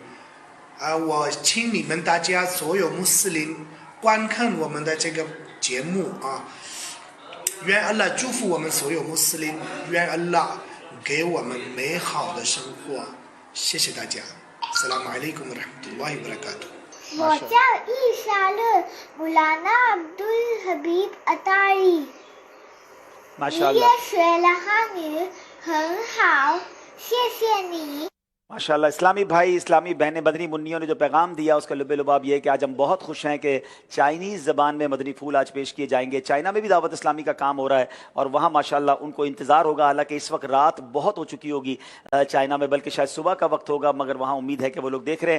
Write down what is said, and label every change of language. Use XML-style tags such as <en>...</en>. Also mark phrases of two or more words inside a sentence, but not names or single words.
<zh>我请你们大家所有穆斯林观看我们的这个节目啊，愿安拉祝福我们所有穆斯林，愿安拉给我们美好的生活。谢谢大家。</zh> <ar>السلام عليكم ورحمة الله وبركاته.</ar> <zh>我叫伊莎乐穆拉纳 Abdul Habib Attari，你也学了汉语很好，谢谢你。</zh> <ur>ماشاءاللہ. اسلامی بھائی اسلامی بہنیں مدنی منیوں نے جو پیغام دیا اس کا لب لباب یہ ہے کہ آج ہم بہت خوش ہیں کہ چائنیز زبان میں مدنی پھول آج پیش کیے جائیں گے. چائنا میں بھی دعوت اسلامی کا کام ہو رہا ہے اور وہاں ماشاءاللہ ان کو انتظار ہوگا. حالانکہ اس وقت رات بہت ہو چکی ہوگی چائنا میں، بلکہ شاید صبح کا وقت ہوگا، مگر وہاں امید ہے کہ وہ لوگ دیکھ رہے ہیں.</ur>